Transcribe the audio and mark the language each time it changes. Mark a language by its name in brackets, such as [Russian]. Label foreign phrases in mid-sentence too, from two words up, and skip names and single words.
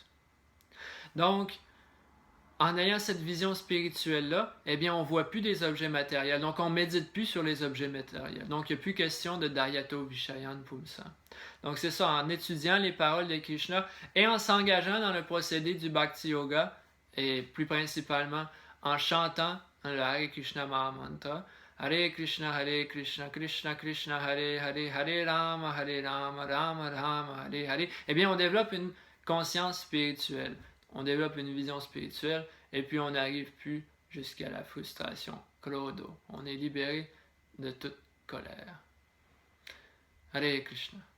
[French] Donc, en ayant cette vision spirituelle-là, eh bien, on ne voit plus des objets matériels. Donc, on ne médite plus sur les objets matériels. Donc, il n'y a plus question de [Sanskrit] ध्यायतो विषयान् पुंसः. [French] Donc, c'est ça, en étudiant les paroles de Krishna et en s'engageant dans le procédé du Bhakti Yoga, et plus principalement en chantant le [Sanskrit] हरे कृष्ण महामन्त्र, हरे कृष्ण, कृष्ण कृष्ण, हरे हरे, हरे राम, राम राम, हरे हरे, [French] Hare Rama, Rama Rama, Hare Hare, eh bien, on développe une conscience spirituelle. On développe une vision spirituelle et puis on n'arrive plus jusqu'à la frustration. [Sanskrit] क्रोधो. [French] On est libéré de toute colère. [Sanskrit] हरे कृष्ण.